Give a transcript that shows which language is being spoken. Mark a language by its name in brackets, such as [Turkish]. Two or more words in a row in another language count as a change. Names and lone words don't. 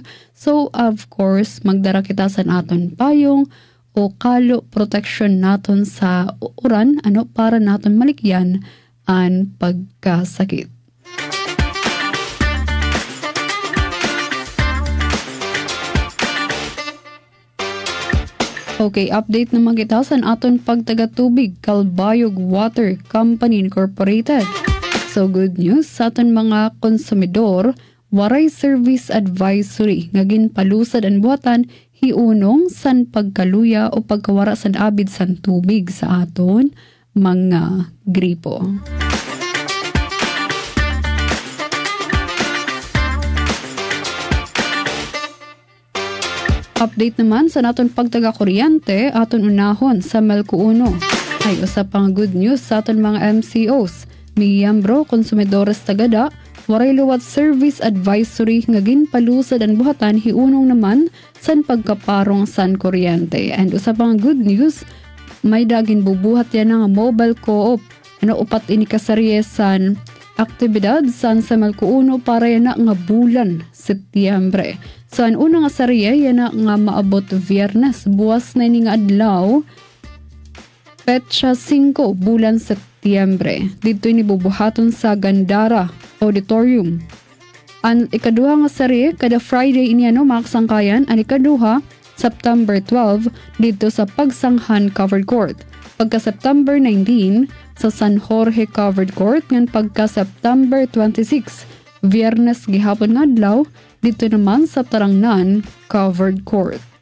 [Waray] So of course magdara kita san aton payong o kalo protection naton sa uran para naton malikyan ang pagkasakit. Okay, update naman kita sa aton pagtaga-tubig, Calbayog Water Company Incorporated. So [English] good news [Waray] sa aton mga konsumidor, waray [English] service advisory [Waray] nga ginpalusad ang buhatan hiunong san pagkaluya o pagkawara san abid san tubig sa aton mga gripo. Update naman sa naton pagtaga-kuryente, aton unahon sa Melco 1. Ay usap pang [English] good news [Waray] sa aton mga MCOs. Miyambro, konsumidores tagada, waray luwat [English] service advisory [Waray] nga ginpalusad ang buhatan hiunong naman san pagkaparong san kuryente. And usap pang [English] good news, [Waray] may dagin bubuhat yan nga [English] mobile co-op. [Waray] Upat ini kasarye san aktibidad saan sa Malkuuno para yana nga bulan Setyembre. Saan una nga sarya yana nga maabot Viernes buwas na ini nga adlaw petsa 5 bulan Setyembre. Dito ini bubuhaton sa Gandara Auditorium. Ang ikaduha nga sarya kada Friday ini mga kasangkayan. Ang ikaduha September 12 dito sa Pagsanghan Covered Court. Pagka September 19 sa San Jorge Covered Court, ngan pagka September 26 Viernes gihapon nga adlaw dito naman sa Tarangnan Covered Court.